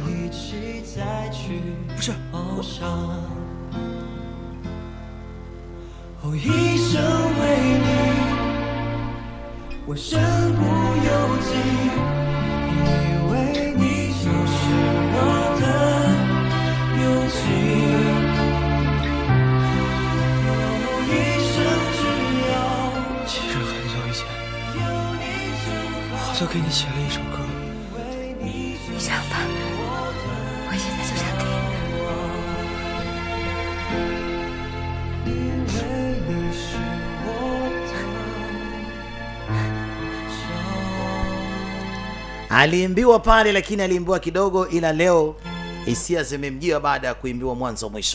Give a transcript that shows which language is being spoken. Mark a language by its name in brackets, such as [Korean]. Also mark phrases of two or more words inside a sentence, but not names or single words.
[Chinese] 不是哦，一生为你，我身不由己，以为你就是我的勇气。哦，一生只要。其实很久以前，我就给你写了一首歌。你唱吧，我现在就想听。 [Swahili] Aliimbiwa pale lakini aliimbiwa kidogo, ila leo hisia zimemjia baada ya kuimbiwa mwanzo mwisho.